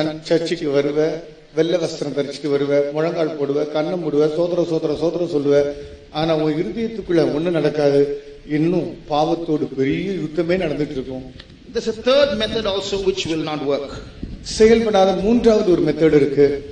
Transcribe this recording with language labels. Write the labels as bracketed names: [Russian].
[Tamil] சர்ச்சுக்கு வருவ, வெள்ளை வஸ்திரம் தரிச்சுட்டு வருவ, முழங்கால் போடுவ, கண்ணம் போடுவ, சோதரம் சொல்லுவ, ஆனா உன் இருதயத்துக்குள்ள ஒண்ணு நடக்காது, இன்னும் பாவத்தோடு பெரிய யுத்தமே நடந்துட்டு இருக்கும். [English] There's a third method also which will not work. [Tamil] செயல்படாத மூன்றாவது ஒரு மெத்தட் இருக்கு.